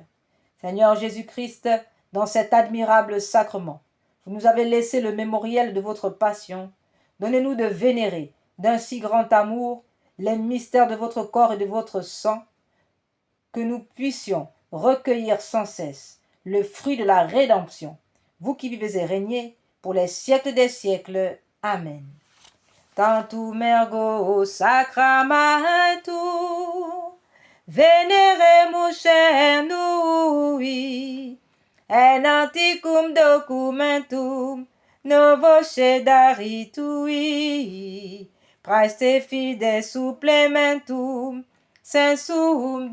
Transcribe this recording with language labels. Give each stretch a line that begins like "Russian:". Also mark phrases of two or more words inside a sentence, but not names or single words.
French: Seigneur Jésus-Christ, dans cet admirable sacrement, vous nous avez laissé le mémoriel de votre passion. Donnez-nous de vénérer d'un si grand amour les mystères de votre corps et de votre sang, que nous puissions recueillir sans cesse le fruit de la rédemption. Vous qui vivez et régnez pour les siècles des siècles. Amen.
Latin: Tantum ergo sacramentum, veneremus cernui, en antiquum documentum, novo cedaritui, praeste fides supplementum, sensum